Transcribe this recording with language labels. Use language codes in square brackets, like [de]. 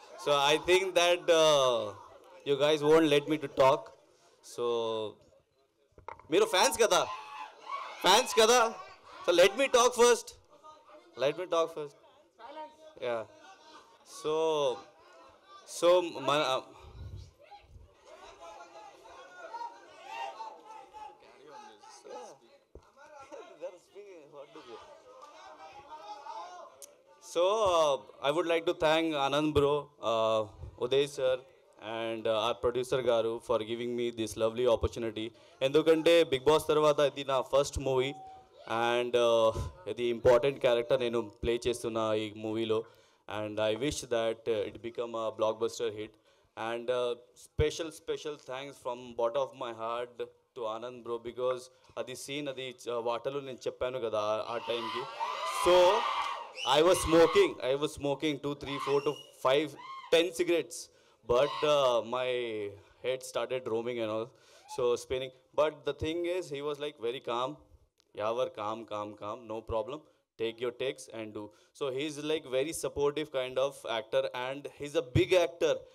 [en] So I think that you guys won't let me to talk. So [te] మీరు fans కదా, fans కదా, [en] So let me talk first. Let me talk first. Ya, so so మన So I would like to thank Anand bro, Uday sir, and our producer Garu for giving me this lovely opportunity. [te] ఎందుకంటే big boss తర్వాత ఇది నా first movie and ఇది important character నేను play చేస్తున్నా ఈ మూవీలో. [en] And I wish that it become a blockbuster hit. And special thanks from bottom of my heart to Anand bro, because [te] అది సీన్, అది వాటర్లో నేను చెప్పాను కదా ఆ టైంకి. [en] So I was smoking 2, 3, 4 to 5, 10 cigarettes, but my head started roaming and all, so spinning. But the thing is, he was like very calm. Yavar, calm, no problem. Take your takes and do. So he's like very supportive kind of actor, and he's a big actor.